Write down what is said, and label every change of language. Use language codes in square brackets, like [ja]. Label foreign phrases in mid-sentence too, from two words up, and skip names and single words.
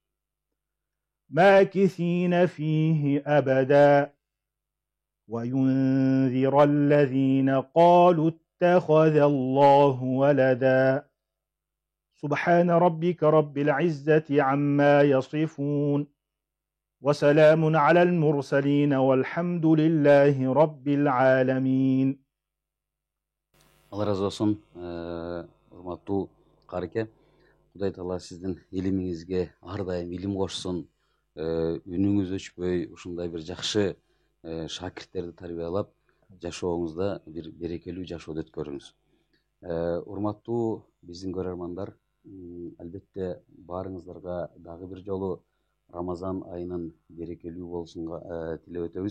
[ar] ماكثين فيه أبدا وينذر الذين قالوا اتخذ الله ولدا سبحان ربك رب العزة عما يصفون وسلام على المرسلين والحمد لله رب العالمين. [tr] Allah razı olsun. [ky] Урматтуу Карыке. Кудай Таала сиздин илимиңизге ар дайым илим кошсун. Үнүңүз өчпөй ушундай бир жакшы шакирттерди тарбиялап, жашооңузда бир берекелүү жашоодо өткөрүңүз. Урматтуу биздин көрөрмандар, албетте баарыңыздарга дагы бир жолу Рамазан айынын берекелүү болушунга тилеп өтөбүз.